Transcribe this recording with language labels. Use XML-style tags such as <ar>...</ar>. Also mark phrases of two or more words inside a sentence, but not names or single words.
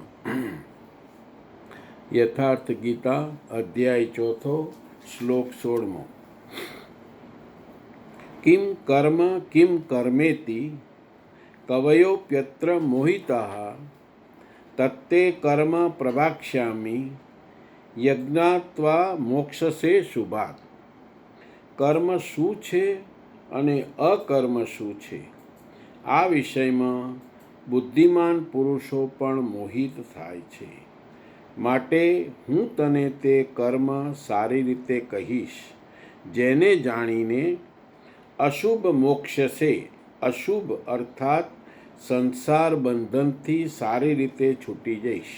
<hi>यथार्थ गीता अध्याय 4 श्लोक 16।</hi> <sa>किं कर्म किं कर्मेति कवयोप्यत्र मोहिताः तत्ते कर्म प्रवाक्ष्यामि यज्ज्ञात्वा मोक्ष्यसे शुभात्।</sa> <gu>કર્મ શું છે અને અકર્મ શું છે આ વિષયમાં બુદ્ધિમાન પુરુષો પણ મોહિત થાય છે, માટે હું તને તે કર્મ સારી રીતે કહીશ જેને જાણીને અશુભ મોક્ષસે, અશુભ અર્થાત સંસાર બંધનથી સારી રીતે છૂટી જઈશ।</gu>